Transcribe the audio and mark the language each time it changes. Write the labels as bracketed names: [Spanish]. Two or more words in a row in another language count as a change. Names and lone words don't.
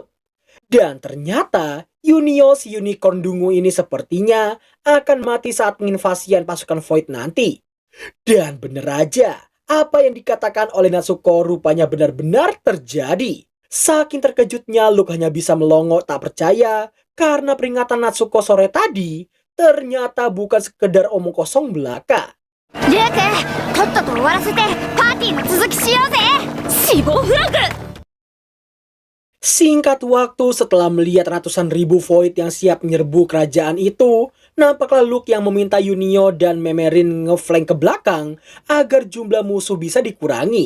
[Indonesian] Dan ternyata, Yunio si unicorn dungu ini sepertinya akan mati saat penginvasian pasukan Void nanti. Dan bener aja, apa yang dikatakan oleh Natsuko rupanya benar-benar terjadi. Saking terkejutnya, Luke hanya bisa melongo tak percaya karena peringatan Natsuko sore tadi ternyata bukan sekedar omong kosong belaka. [Japanese] リュウク、とっとと終わらせてパーティーの続きしようぜ。死亡フラグ。 [Indonesian] Singkat waktu setelah melihat ratusan ribu Void yang siap menyerbu kerajaan itu, nampaklah Luke yang meminta Yunio dan Memerin ngeflank ke belakang agar jumlah musuh bisa dikurangi.